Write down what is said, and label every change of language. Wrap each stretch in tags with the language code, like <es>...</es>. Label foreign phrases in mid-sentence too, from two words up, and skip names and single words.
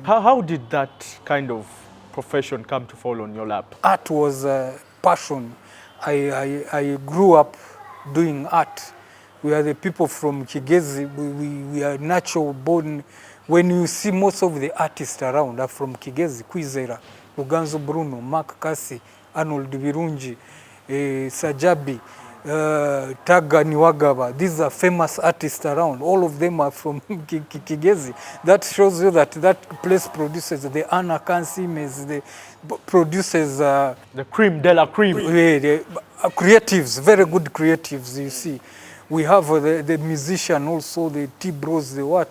<en>How did that kind of profession come to fall on your lap? Art was a passion. I grew up doing art. We are the people from Kigezi. We are natural born. When you see most of the artists around are from Kigezi, Kwizera, Luganzo Bruno, Mark Kasi, Arnold Birungi, Sajabi, Taga Niwagaba. These are famous artists around. All of them are from Kigezi. That shows you that that place produces the Anna Kansimes, the produces the cream de la cream. The creatives, very good creatives, you see. We have the musician also, the T-Bros, the what.</en>